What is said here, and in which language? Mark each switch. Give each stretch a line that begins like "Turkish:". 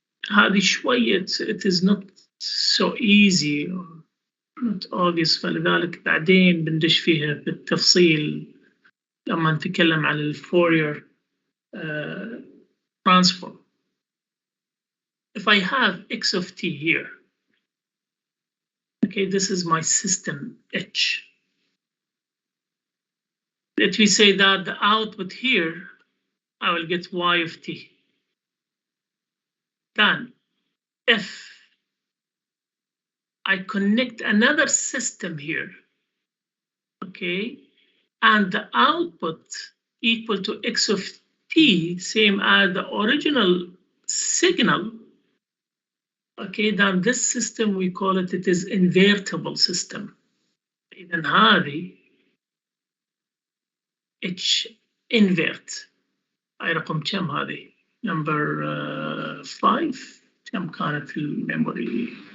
Arabic: هذه شوية
English: it is not so easy or not obvious,
Arabic: فلذلك بعدين بندش فيها بالتفصيل لما نتكلم عن الفورير transform.
English: If I have x of t here, okay, this is my system H. Let me say that the output here, I will get y of t. Then, if I connect another system here, okay, and the output equal to x of t, same as the original signal, okay, then this system we call it is invertible system.
Arabic: إذن هذه H invert. هاي رقم كم هذه؟
English: number 5
Arabic: كم كانت في الميموري؟